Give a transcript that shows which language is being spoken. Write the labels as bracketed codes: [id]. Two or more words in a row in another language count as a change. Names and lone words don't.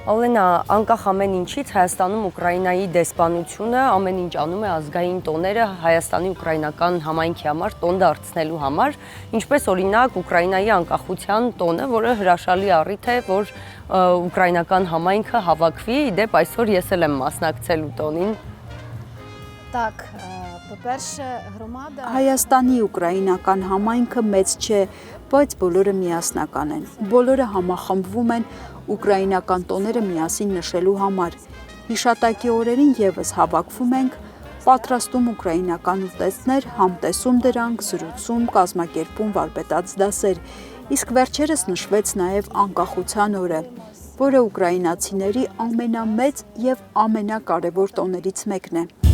[hy] Ալենա, անկախ ամեն ինչից Հայաստանում Ուկրաինայի դեսպանությունը ամեն ինչ անում է ազգային տոները Հայաստանի ուկրաինական համայնքի համար տոն դարձնելու համար, ինչպես օրինակ Ուկրաինայի անկախության տոնը, որը հրաշալի առիթ է, որ ուկրաինական համայնքը հավաքվի, իդեպ այսօր ես էլ եմ մասնակցելու տոնին։ [uk] Так, по-перше, громада [hy] Հայաստանի ուկրաինական համայնքը մեծ չէ, բայց բոլորը միասնական են։ Բոլորը համախմբվում են ուկրաինական տոները միասին նշելու համար։ Հիշատակի օրերին եւս հավաքվում ենք, պատրաստում ուկրաինական ուտեստներ, համտեսում դրանք, զրուցում, կազմակերպում վարպետաց դասեր։ Իսկ վերջերս նշվեց նաեւ անկախության օրը, որը ուկրաինացիների ամենամեծ եւ ամենակարևոր տոներից մեկն է։